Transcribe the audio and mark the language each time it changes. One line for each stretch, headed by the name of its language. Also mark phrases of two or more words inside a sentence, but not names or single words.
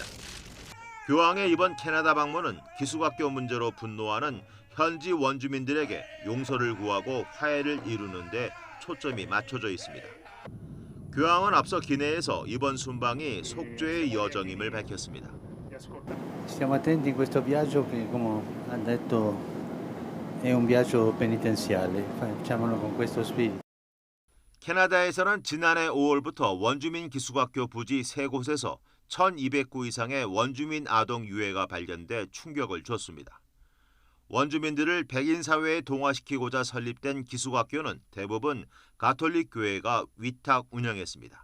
Korean: 교황의 이번 캐나다 방문은 기숙학교 문제로 분노하는 현지 원주민들에게 용서를 구하고 화해를 이루는 데 초점이 맞춰져 있습니다. 교황은 앞서 기내에서 이번 순방이 속죄의 여정임을 밝혔습니다.
Italian: Siamo attenti in questo viaggio che, come ha detto, è un viaggio penitenziale. Facciamolo con questo spirito.
Korean: 캐나다에서는 지난해 5월부터 원주민 기숙학교 부지 3곳에서 1,200구 이상의 원주민 아동 유해가 발견돼 충격을 줬습니다. 원주민들을 백인 사회에 동화시키고자 설립된 기숙학교는 대부분 가톨릭 교회가 위탁 운영했습니다.